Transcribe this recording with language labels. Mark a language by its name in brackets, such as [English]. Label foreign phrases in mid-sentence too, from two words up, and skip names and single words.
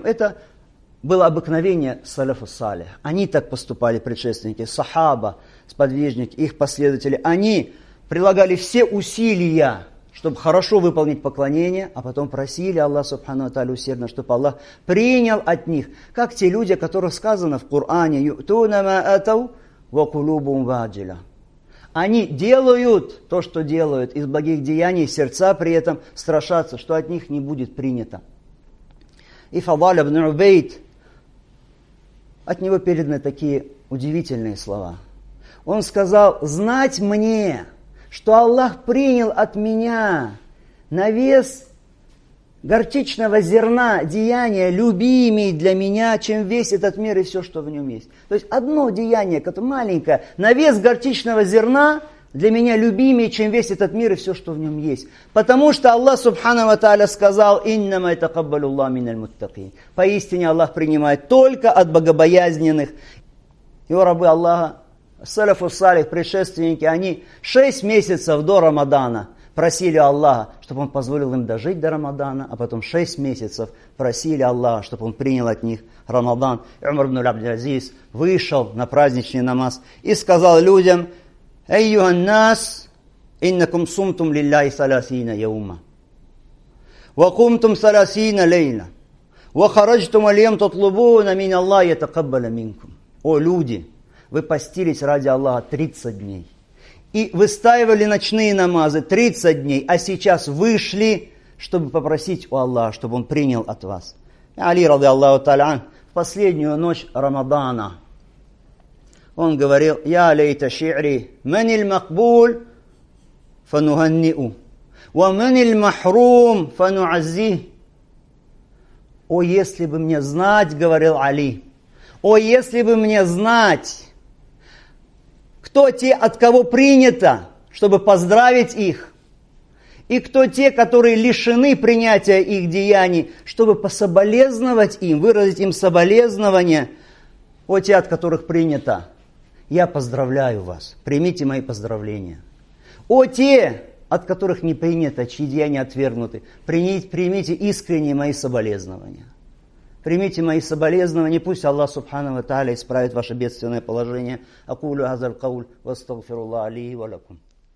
[Russian] Это было обыкновение [Arabic] السلف الصالح. [Russian] Они так поступали, предшественники, сахаба, сподвижники, их последователи. Они прилагали все усилия, чтобы хорошо выполнить поклонение, а потом просили Аллаха [Arabic] سبحانه وتعالى [Russian] усердно, чтобы Аллах принял от них. Как те люди, о которых сказано в Коране: [Arabic] «يؤتون ما آتوا وقلوبهم وجلة». [Russian] Они делают то, что делают из благих деяний, сердца при этом страшатся, что от них не будет принято. И Фадаль ибн Убейд, от него переданы такие удивительные слова. Он сказал: «Знать мне, что Аллах принял от меня на вес горчичного зерна деяния любимей для меня, чем весь этот мир и все, что в нем есть». То есть одно деяние, которое маленькое, на вес горчичного зерна для меня любимее, чем весь этот мир и все, что в нем есть. Потому что [Arabic] Аллах سبحانه وتعالى сказал: «إنما يتقبل الله من المتقين». [Russian] Поистине Аллах принимает только от богобоязненных. И о рабы Аллаха, [Arabic] السلف الصالح, [Russian] предшественники, они 6 месяцев до Рамадана просили Аллаха, чтобы Он позволил им дожить до Рамадана, а потом 6 месяцев просили Аллаха, чтобы Он принял от них Рамадан. И Умар ибн Абдул-Азиз вышел на праздничный намаз и сказал людям: [Arabic] «أيها الناس إنكم صمتم لله ثلاثين يوما, وقمتم ثلاثين ليلة وخرجتم اليوم تطلبون من الله يتقبل منكم». [Russian] О люди, вы постились ради Аллаха 30 дней. И выстаивали ночные намазы 30 дней, а сейчас вышли, чтобы попросить у Аллаха, чтобы Он принял от вас. [Arabic] Али, رضي الله تعالى, [Russian] в последнюю ночь Рамадана он говорил: [Arabic] «يا ليت شعري من المقبول فنهنيه ومن المحروم فنعزيه». [Russian] О, если бы мне знать, говорил Али, о, если бы мне знать, кто те, от кого принято, чтобы поздравить их, и кто те, которые лишены принятия их деяний, чтобы пособолезновать им, выразить им соболезнования. О, те, от которых принято, я поздравляю вас, примите мои поздравления. О, те, от которых не принято, чьи деяния отвергнуты, примите искренние мои соболезнования. Примите мои соболезнования, пусть Аллах [Arabic] سبحانه وتعالى [Russian] исправит ваше бедственное положение. [Arabic] أقول هذا القول وأستغفر الله لي ولكم.